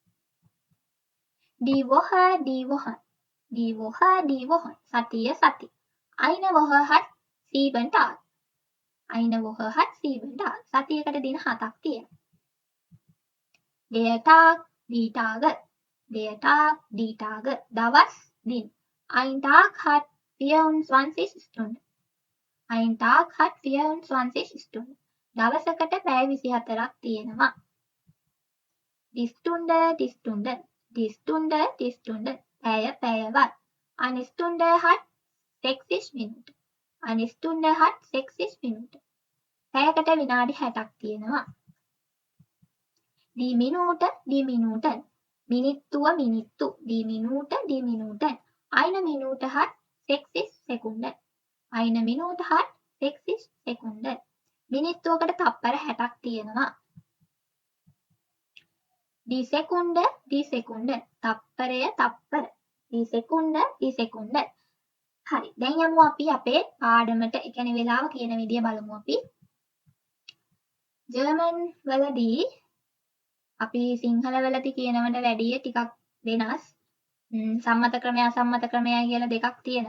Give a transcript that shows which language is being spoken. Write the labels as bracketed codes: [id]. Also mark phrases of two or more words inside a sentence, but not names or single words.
[de] Die Woche සතිය Eine Woche hat 7 Tage [si] සතියකට දින 7ක් තියෙනවා [de] Der Tag, die Tage. [si] දවස් දින. [de] Ein Tag hat 24 Stunden. [si] දවසකට පැය 24ක් තියෙනවා. [de] Die Stunde. පැයවත්. Eine Stunde hat 60 Minuten. [si] පැයකට විනාඩි 60ක් තියෙනවා. [de] Die Minuten. මිනිත්තුව. Die Minuten. Eine Minute hat 60 Sekunden. [si] මිනිත්තුවකට තප්පර 60ක් තියෙනවා. [de] Die Sekunde. තප්පරය. Die Sekunde. [si] හරි. දැන් යමු අපි අපේ පාඩමට. ඒ කියන්නේ වෙලාව කියන විදිය බලමු අපි. ජර්මන් වලදී අපි සිංහල වලදී කියනවට වැඩිය ටිකක් වෙනස්. සම්මත ක්‍රමය අසම්මත ක්‍රමය කියලා දෙකක් තියෙනවා.